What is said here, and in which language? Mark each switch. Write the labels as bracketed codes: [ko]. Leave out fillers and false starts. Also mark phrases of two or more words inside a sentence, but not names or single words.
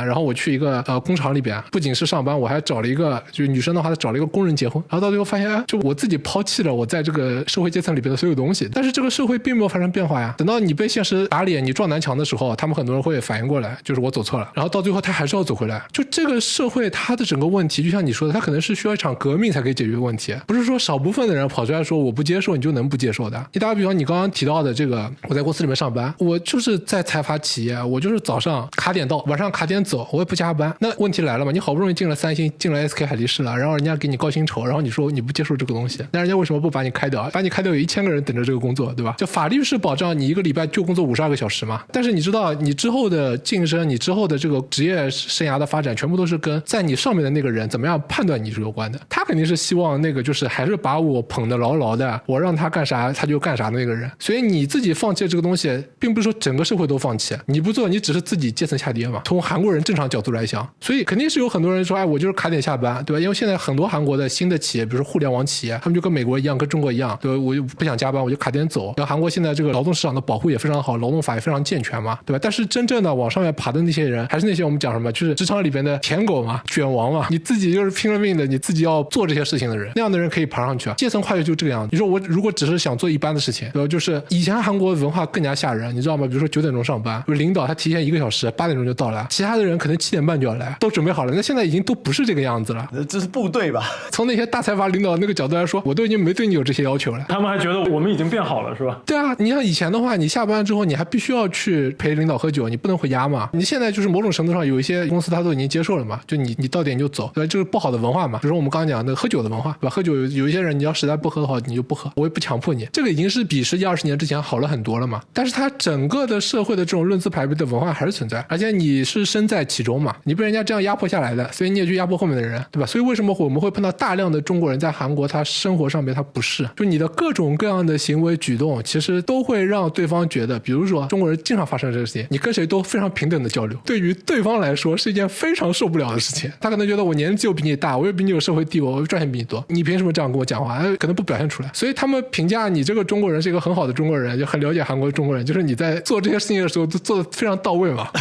[zh] 然後我去一個工廠裡邊，不僅是上班，我還找了一個就是女生的話，她找了一個工人結婚。然後到最後發現，就我自己拋棄了我在這個社會階層裡邊的所有東西，但是這個社會並沒有發生變化呀。等到你被現實打臉，你撞南牆的時候，他們很多人會反應過來，就是我走錯了。然後到最後他還是要走回來。就這個社會它的整個問題，就像你說的，它可能是需要一場革命才可以解決問題，不是說少部分的人跑出來說我不接受你就能不接受的。你打個比方，你刚剛提到的這個，我在公司裡面上班，我就是在財閥企業，我就是早上卡點到，晚上卡點走，我也不加班。那問題來了嘛，你好不容易進了三星，進了 SK 海力士了，然後人家給你高薪酬，然後你說你不接受這個東西，那人家為什麼不把你開掉？把你開掉有1000個人等着這個工作，对吧？就法律是保障你一個禮拜就工作52個小時嘛，但是你知道你之後的晉升，你之後的這個職業生涯的發展，全部都是跟在你上面的那個人怎麼樣判斷你是有關的。他肯定是希望那個就是還是把我捧得牢牢的，我讓他幹啥他就幹啥的那個人。所以你自己放棄這個東西，並不是說整個社會都放棄，你不做你只是自己階層下跌嘛。從韓國人正常角度來想，所以肯定是有很多人說，哎，我就是卡點下班，對吧？因為現在很多韓國的新的企業，比如說互聯網企業，他們就跟美國一樣，跟中國一樣，對吧？我就不想加班，我就卡点走。然後韓國现在這個勞動市場的保護也非常好，勞動法也非常健全嘛，對吧？但是真正的往上面爬的那些人，還是那些我們講什麼，就是職場裡邊的舔狗嘛，卷王嘛，你自己就是拼了命的，你自己要做這些事情的人，那樣的人可以爬上去啊。階層跨越就這個樣子。你說我如果只是想做一般的事情，對吧？就是以前韓國文化更加嚇人，你知道嗎？比如說9點鐘上班，就是領導他提前1個小時，8點鐘就到了，其他的人可能7點半就要來，都準備好了。那現在已經都不是這個樣子了，這是部隊吧？從那些大財閥領導那個角度來說，我都已經沒對你有這些要求了。他們還覺得我們已經變好了，是吧？對啊，你像以前的話，你下班之後你還必須要去陪領導喝酒，你不能回家嘛。你現在就是某種程度上有一些公司他都已經接受了嘛，就你到点就走，对吧？这是不好的文化嘛。比如說我们刚剛講的喝酒的文化，對吧？喝酒有一些人你要實在不喝的話，你就不喝，我也不強迫你。這個已經是比10幾20年之前好了很多了嘛。但是它整個的社會的這種論資排輩的文化還是存在，而且你是身在其中嘛，你被人家這樣壓迫下來的，所以你也去壓迫後面的人，對吧？所以為什麼我們會碰到大量的中國人在韓國，他生活上面他不是，就你的各種各樣的行為舉動，其實都會讓對方覺得，比如說中國人經常發生這個事情，你跟誰都非常平等的交流，對於對方來說是一件非常受不了的事情。他可能覺得我年紀又比你大，我又比你有社會地位，我又賺錢比你多，你憑什麼這樣跟我講話？可能不表現出來。所以他們評價你這個中國人是一個很好的中國人，就很了解韓國的中國人，就是你在做這些事情的時候都做得非常到位嘛。